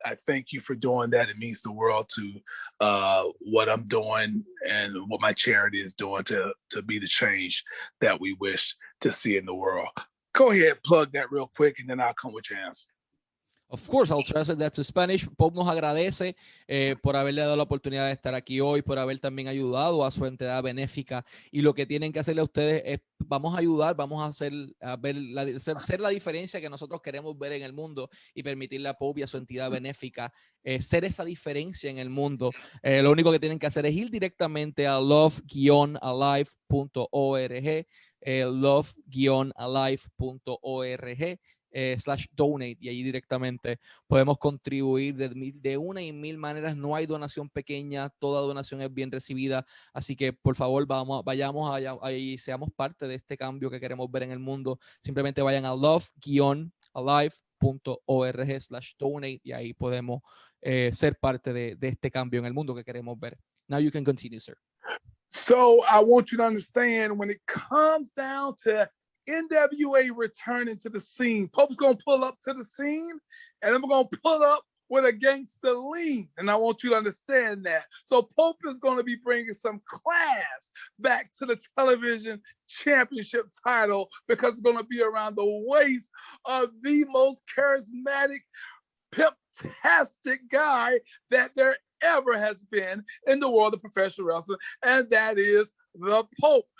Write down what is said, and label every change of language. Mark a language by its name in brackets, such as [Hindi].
[English] I thank you for doing that. It means the world to what I'm doing and what my charity is doing to be the change that we wish to see in the world. Go ahead, plug that real quick, and then I'll come with your answer. Of course, I'll translate that to Spanish. [Spanish] Pope nos agradece por haberle dado la oportunidad de estar aquí hoy, por haber también ayudado a su entidad benéfica. Y lo que tienen que hacerle a ustedes es, vamos a ayudar, vamos a ser la diferencia que nosotros queremos ver en el mundo y permitirle a Pope y a su entidad benéfica ser esa diferencia en el mundo. Lo único que tienen que hacer es ir directamente a love-alive.org, love-alive.org. /donate, y allí directamente podemos contribuir de una y mil maneras. No hay donación pequeña, toda donación es bien recibida, así que por favor vayamos allá y seamos parte de este cambio que queremos ver en el mundo. Simplemente vayan a love-alive.org/donate y ahí podemos ser parte de este cambio en el mundo que queremos ver. [English] Now you can continue, sir. So I want you to understand, when it comes down to NWA returning to the scene, Pope's going to pull up to the scene, and I'm going to pull up with a gangster lean. And I want you to understand that. So Pope is going to be bringing some class back to the television championship title, because it's going to be around the waist of the most charismatic, pimp-tastic guy that there ever has been in the world of professional wrestling, and that is the Pope.